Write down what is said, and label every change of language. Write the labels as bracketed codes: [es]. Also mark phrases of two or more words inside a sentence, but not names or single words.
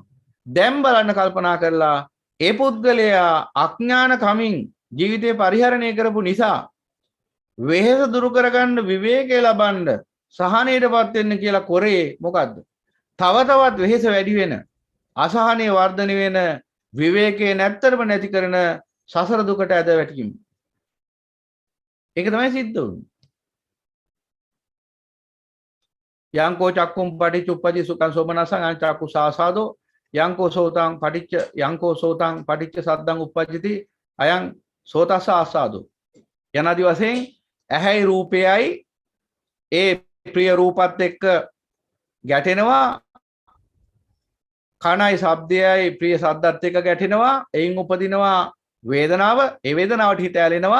[si] දැන් බලන්න කල්පනා කරලා ඒ පුද්ගලයා අඥාන කමින් ජීවිතේ පරිහරණය කරපු නිසා වෙහෙස දුරු කරගන්න විවේකය ලබන්න සහනයටපත් වෙන්න කියලා කරේ මොකද්ද? තව තවත් වෙහෙස වැඩි වෙන අසහනය වර්ධනය වෙන විවේකයේ නැත්තරම නැති කරන සසර දුකට ඇද වැටීම. ඒක තමයි සිද්ධ වුනේ. [pi] යංකෝ චක්කුම් පටිච්ච උප්පජි සුඛං සෝමනසං අංචක්කු සාසාදෝ යංකෝ සෝතං පටිච්ච සද්දං උප්පජ්ජති අයං සෝතස්ස ආසාදෝ. [si] යනාදි වශයෙන් ඇහැයි රූපයයි ඒ ප්‍රිය රූපත් එක්ක ගැටෙනවා, කනයි ශබ්දයයි ප්‍රිය ශබ්දත් එක්ක ගැටෙනවා, එයින් උපදිනවා වේදනාව, ඒ වේදනාවට හිත ඇලෙනවා.